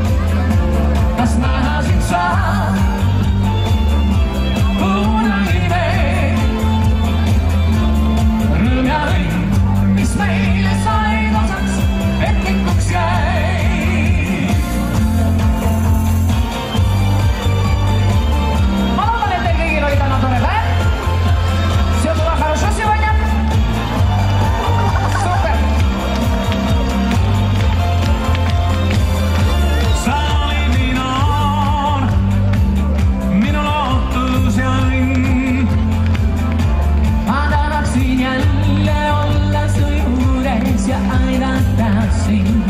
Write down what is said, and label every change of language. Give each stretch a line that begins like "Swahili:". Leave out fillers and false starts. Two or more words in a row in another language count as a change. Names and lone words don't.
Estonian: Kas näha sind saan kunagi veel? Rõõm ja õnn, mis meile said osaks, petlikuks jäi. Ma loodan, et teil kõigil oli täna tore päev.
Russian: Все было хорошо сегодня. Супер!
Estonian: Sa olid nii noor, minu lootus ja õnn. Ma tahaksin jälle olla su juures ja aidata sind.